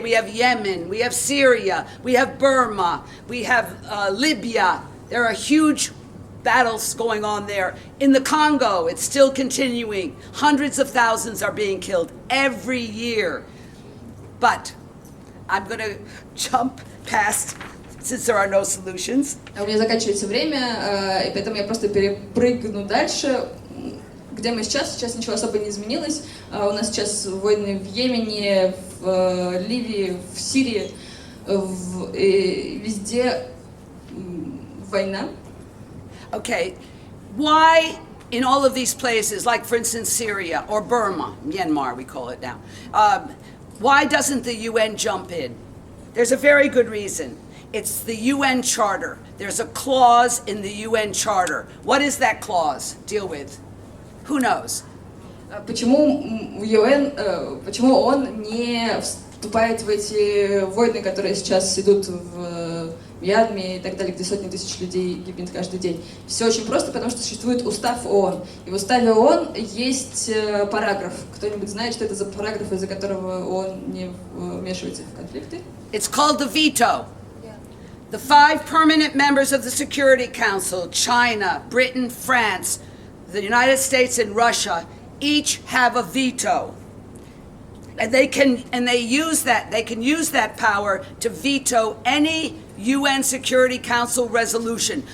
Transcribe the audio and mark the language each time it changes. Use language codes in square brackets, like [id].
[en] We have Yemen, we have Syria, we have Burma, we have Libya. There are huge battles going on there. In the Congo, it's still continuing. Hundreds of thousands are being killed every year. But I'm going to jump past, since there are no solutions. [ru] У меня заканчивается время, и поэтому я просто перепрыгну дальше. Где мы сейчас? Сейчас ничего особо не изменилось. У нас сейчас войны в Йемене, в Ливии, в Сирии, везде война. [en] Okay, why in all of these places, like for instance Syria or Burma, Myanmar we call it now, why doesn't the UN jump in? There's a very good reason. It's the UN Charter. There's a clause in the UN Charter. What is that clause deal with? Who knows? [ru] Почему ООН не вступает в эти войны, которые сейчас идут в Мьянме и так далее, где сотни тысяч людей гибнет каждый день? Все очень просто, потому что существует устав ООН. И в уставе ООН есть параграф. Кто-нибудь знает, что это за параграф, из-за которого ООН не вмешивается в конфликты? [en] It's called the veto. The 5 permanent members of the Security Council, China, Britain, France, the United States and Russia, each have a veto. And they can use that power to veto any UN Security Council resolution.